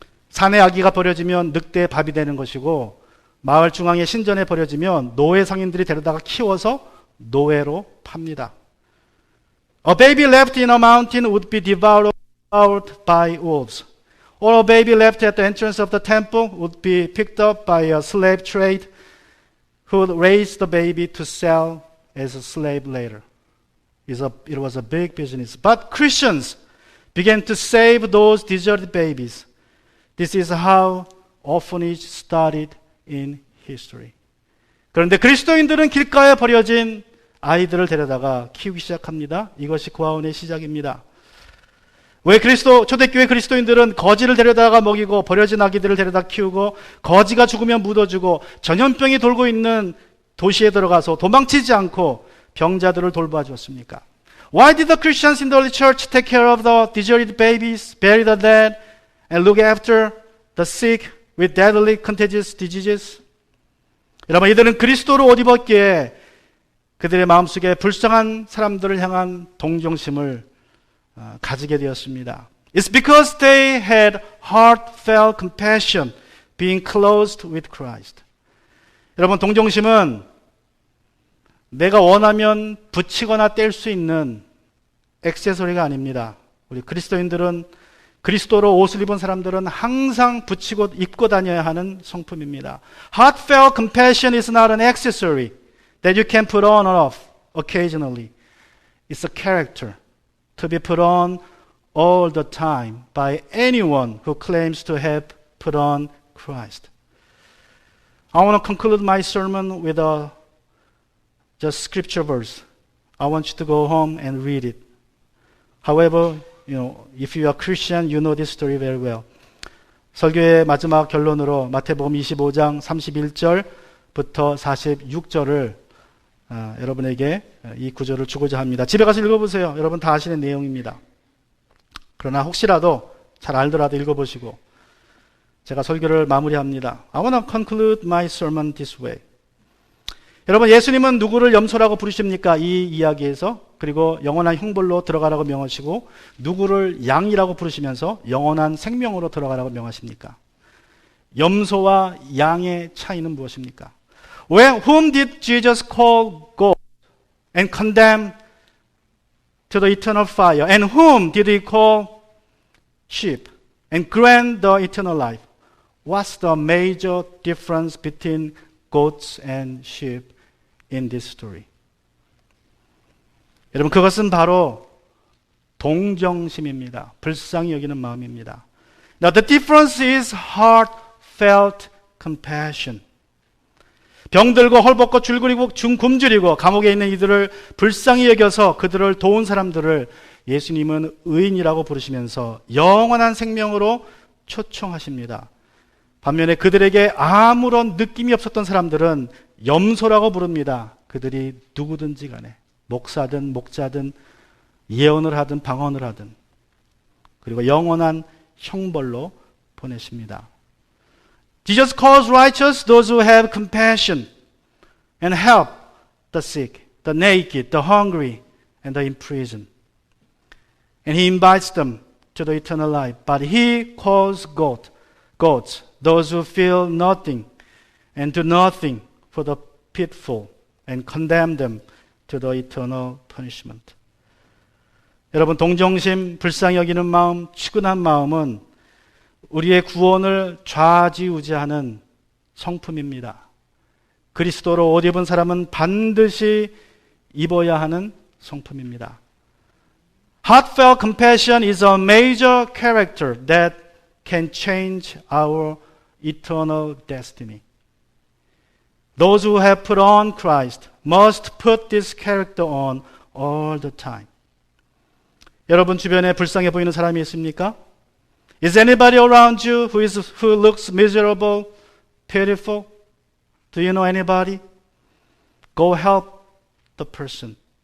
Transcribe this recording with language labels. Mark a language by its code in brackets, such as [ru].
[ko] 산에 아기가 버려지면 늑대의 밥이 되는 것이고 마을 중앙에 신전에 버려지면 노예 상인들이 데려다가 키워서 노예로 팝니다. [en] A baby left in a mountain would be devoured by wolves. Or a baby left at the entrance of the temple would be picked up by a slave trade who would raise the baby to sell as a slave later. It was a big business. But Christians began to save those deserted babies. This is how orphanage started in history. [ko] 그런데 그리스도인들은 길가에 버려진 아이들을 데려다가 키우기 시작합니다. 이것이 구하원의 시작입니다. 왜 초대교회 그리스도인들은 거지를 데려다가 먹이고 버려진 아기들을 데려다 키우고 거지가 죽으면 묻어주고 전염병이 돌고 있는 도시에 들어가서 도망치지 않고 병자들을 돌봐 주었습니까? [en] Why did the Christians in the early church take care of the deserted babies, bury the dead, and look after the sick with deadly contagious diseases? [ko] 여러분, 이들은 그리스도로 옷 입었기에 그들의 마음속에 불쌍한 사람들을 향한 동정심을 가지게 되었습니다. [en] It's because they had heartfelt compassion being clothed with Christ. [ko] 여러분, 동정심은 내가 원하면 붙이거나 뗄 수 있는 액세서리가 아닙니다. 우리 그리스도인들은 그리스도로 옷을 입은 사람들은 항상 붙이고 입고 다녀야 하는 성품입니다. [en] Heartfelt compassion is not an accessory that you can put on or off occasionally. It's a character to be put on all the time by anyone who claims to have put on Christ. I want to conclude my sermon with just scripture verse. I want you to go home and read it. However, if you are Christian, you know this story very well. [ko] 설교의 마지막 결론으로 마태복음 25장 31절부터 46절을 여러분에게 이 구절을 주고자 합니다. 집에 가서 읽어보세요. 여러분 다 아시는 내용입니다. 그러나 혹시라도 잘 알더라도 읽어보시고 제가 설교를 마무리합니다. [en] I want to conclude my sermon this way. [ko] 여러분, 예수님은 누구를 염소라고 부르십니까? 이 이야기에서. 그리고 영원한 형벌로 들어가라고 명하시고 누구를 양이라고 부르시면서 영원한 생명으로 들어가라고 명하십니까? 염소와 양의 차이는 무엇입니까? [en] Whom did Jesus call goat and condemn to the eternal fire? And whom did he call sheep and grant the eternal life? What's the major difference between goats and sheep in this story? [ko] 여러분, 그것은 바로 동정심입니다. 불쌍히 여기는 마음입니다. [en] Now the difference is heartfelt compassion. [ko] 병들고 헐벗고 줄그리고 굶주리고 감옥에 있는 이들을 불쌍히 여겨서 그들을 도운 사람들을 예수님은 의인이라고 부르시면서 영원한 생명으로 초청하십니다. 반면에 그들에게 아무런 느낌이 없었던 사람들은 염소라고 부릅니다. 그들이 누구든지 간에 목사든 목자든 예언을 하든 방언을 하든 그리고 영원한 형벌로 보내십니다. [en] Jesus calls righteous those who have compassion, and help the sick, the naked, the hungry, and the imprisoned. And he invites them to the eternal life. But he calls goats, those who feel nothing and do nothing for the pitfall, and condemn them to the eternal punishment. [ko] 여러분, 동정심, 불쌍히 여기는 마음, 측은한 마음은 우리의 구원을 좌지우지하는 성품입니다. 그리스도로 옷 입은 사람은 반드시 입어야 하는 성품입니다. [en] Heartfelt compassion is a major character that can change our eternal destiny. Those who have put on Christ must put this character on all the time. [ko] 여러분 주변에 불쌍해 보이는 사람이 있습니까? [en] Is anybody around you who looks miserable, pitiful? Do you know anybody? Go help the person.